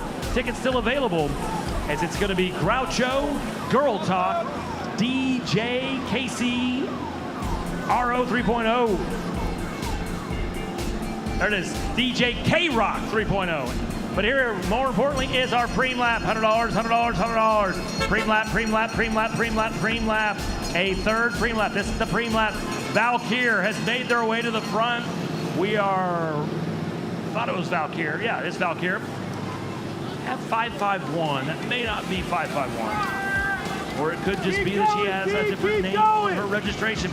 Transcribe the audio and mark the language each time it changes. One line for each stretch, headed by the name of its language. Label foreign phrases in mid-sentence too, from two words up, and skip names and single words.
English: Tickets still available, as it's going to be Groucho, Girl Talk, DJ Casey, RO 3.0. There it is, DJ K-Rock 3.0. But here, more importantly, is our preem lap. $100, $100, $100. Preem lap, preem lap, preem lap, preem lap, preem lap. A third preem lap. This is the preem lap. Valkyr has made their way to the front. We are, thought it was Valkyr. Yeah, it's Valkyr. At 551. That may not be 551. Or it could just be that she has a different name on her registration.